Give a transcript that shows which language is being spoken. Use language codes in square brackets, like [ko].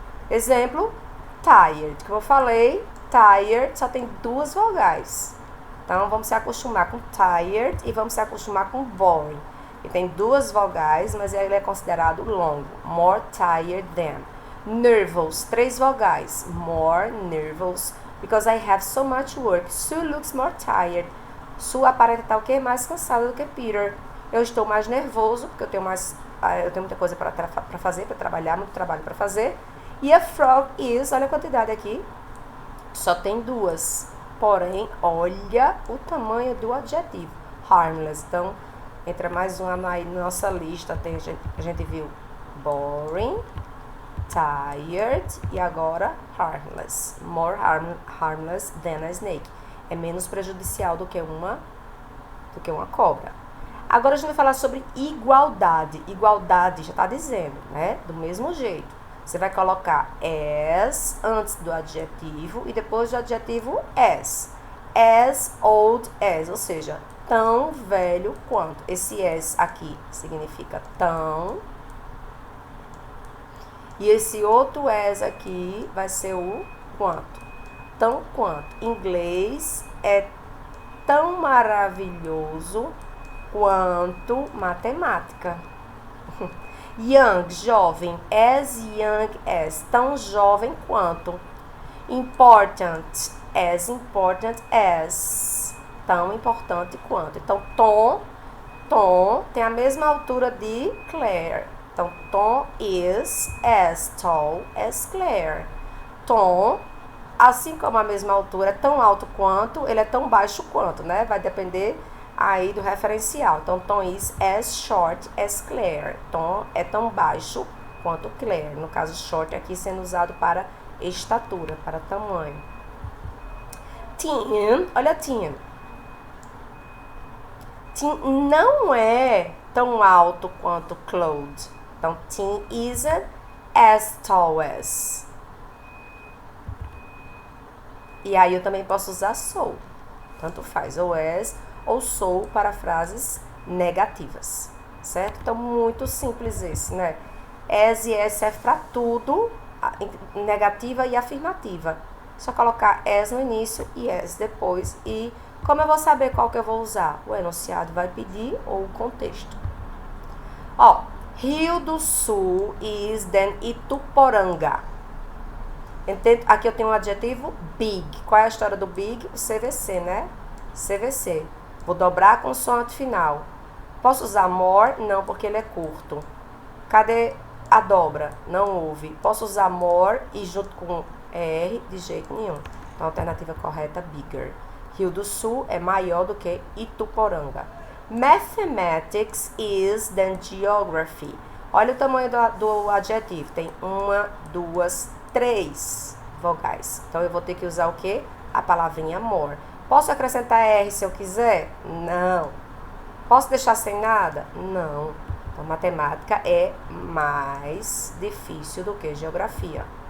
[pt] Exemplo, tired. Como eu falei, tired só tem 2 vogais. Então, vamos se acostumar com tired e vamos se acostumar com boring. Ele tem 2 vogais, mas ele é considerado longo. [en] More tired than. Nervous, [pt] 3 vogais. [en] More nervous, because I have so much work. Sue looks more tired. [pt] Sue aparenta estar o quê? Mais cansada do que Peter. Eu estou mais nervoso, porque eu tenho muita coisa para fazer, para trabalhar, muito trabalho para fazer. E [en] a frog is, [pt] olha a quantidade aqui, só tem 2. Porém, olha o tamanho do adjetivo. Harmless. Então, entra mais uma aí na nossa lista. A gente viu boring, tired e agora harmless. [en] More harmless than a snake. [pt] É menos prejudicial do que uma cobra. Agora a gente vai falar sobre igualdade. Igualdade já está dizendo, né? Do mesmo jeito. Você vai colocar as antes do adjetivo e depois do adjetivo [en] as old as, [pt] ou seja, tão velho quanto. Esse as aqui significa tão. E esse outro as aqui vai ser o quanto. Tão quanto. Inglês é tão maravilhoso quanto matemática. Young, jovem. [en] As young as. [pt] Tão jovem quanto. [en] Important. As important as. [pt] Tão importante quanto. Então, Tom tem a mesma altura de Claire. Então, [en] Tom is as tall as Claire. [pt] Tom, assim como a mesma altura, é tão alto quanto, ele é tão baixo quanto, né? Vai depender aí do referencial. Então, [en] Tom is as short as Claire. [pt] Tom é tão baixo quanto Claire. No caso, short aqui sendo usado para estatura, para tamanho. Tim, olha Tim. Tim não é tão alto quanto Claude. Então, [en] Tim isn't as tall as. [pt] E aí eu também posso usar so. Tanto faz, ou as ou sou para frases negativas, certo? Então, muito simples esse, né? As e as serve para tudo, negativa e afirmativa. Só colocar as no início e as depois. E como eu vou saber qual que eu vou usar? O enunciado vai pedir ou o contexto. Ó, [en] Rio do Sul is than Ituporanga. [pt] Entende? Aqui eu tenho um adjetivo big. Qual é a história do big? O CVC, né? CVC. Vou dobrar a consoante final. Posso usar more? Não, porque ele é curto. Cadê a dobra? Não houve. Posso usar more e junto com R? De jeito nenhum. Então, a alternativa correta, bigger. Rio do Sul é maior do que Ituporanga. [en] Mathematics is than geography. [pt] Olha o tamanho do adjetivo. Tem 1, 2, 3 vogais. Então, eu vou ter que usar o quê? A palavrinha more. Posso acrescentar R se eu quiser? Não. Posso deixar sem nada? Não. Então, matemática é mais difícil do que geografia.